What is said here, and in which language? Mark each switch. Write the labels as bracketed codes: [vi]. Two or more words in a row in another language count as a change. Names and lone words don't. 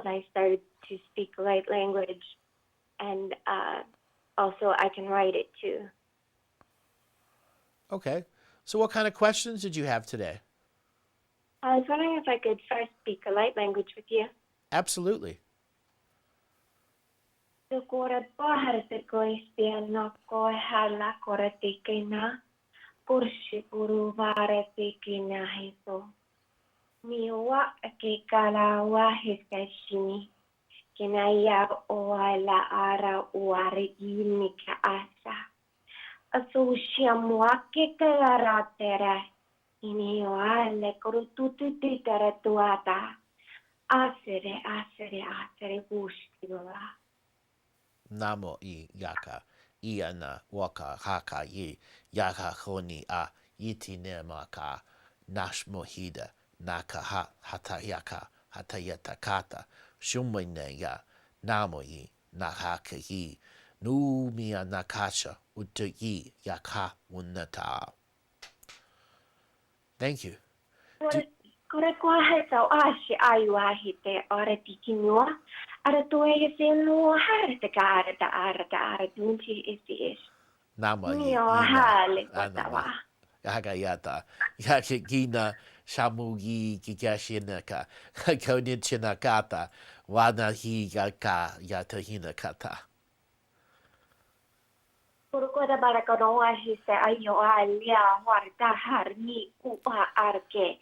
[en] I started to speak light language, and also I can write it too. Okay. So what kind of questions did you have today? I was wondering if I could first speak a light language with you. Absolutely. Miwa ke kalawa heskashini kinaya oala ara uare ini ka asa asushia muake kalaratera ini oale korututu tuata asere gustiwa. Namo I yaka. Iana waka haka yi yaka honi a yitine maka nashmohida naka ha hatayaka hatayata kata shumene ya namo yi nahaka yi numia nakasha utuyi yaka unata. Thank you. Kore kwa hesa ashi ayuahite orati kinua ara tuwe senu harta arata dunchi isi Nama yi Mio hale kwatawa. Hagayata Yakigina Shamugi Gigashinaka Konichinakata Wana hi yaka yatahina kata. Kurukoda barakonoa hise ayo alia warta harni upa arke.